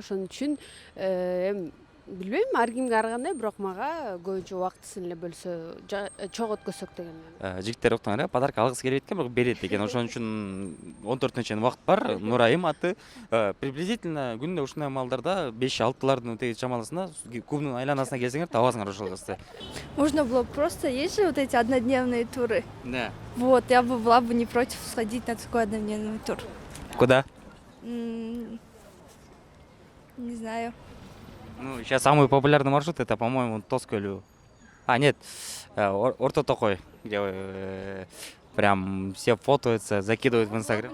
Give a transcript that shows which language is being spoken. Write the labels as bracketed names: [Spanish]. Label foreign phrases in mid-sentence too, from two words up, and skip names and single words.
[Kyrgyz] Ошон үчүн эми билбейм, ар кимге ар кандай, бирок мага көбүнчө убактысын эле бөлсө, чогуу өткөзсөк деген. Жигиттер октоңар, подарок алгысы келбейт экен, бирок берет экен. Ошон үчүн 14-нө чейин убакыт бар. Нурайым аты приблизительно күндө ушундай маалдарда 5-6лардын теги чамаласында кубдун айланасына келсеңер табасыңар ошол кызды. [Russian] Можно было просто, есть же вот эти однодневные туры. Да. Вот, я бы была бы не против сходить на такой однодневный тур. Куда? Не знаю. Ну, сейчас самый популярный маршрут это, по-моему, Тоскөлү. А, нет, Орто Токой, где прям все фотоются, закидывают в Инстаграм.